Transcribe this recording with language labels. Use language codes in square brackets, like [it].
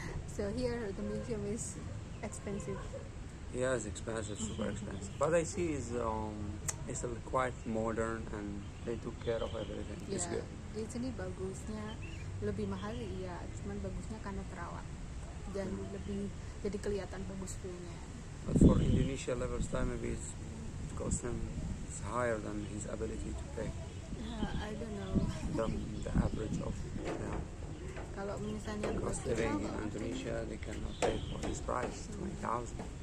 [en] So here the museum is expensive. Yeah, it's expensive, super expensive. But I see it's quite modern and they took care of everything. It's good. [id] Di sini bagusnya lebih mahal, iya, cuman bagusnya karena terawat dan lebih jadi kelihatan bagus view-nya. [en] But for Indonesia level style, maybe it costs him it's higher than his ability to pay. I don't know. The average of [id] Kalau misalnya [en] cost living in Indonesia, they cannot pay for this price, 20,000.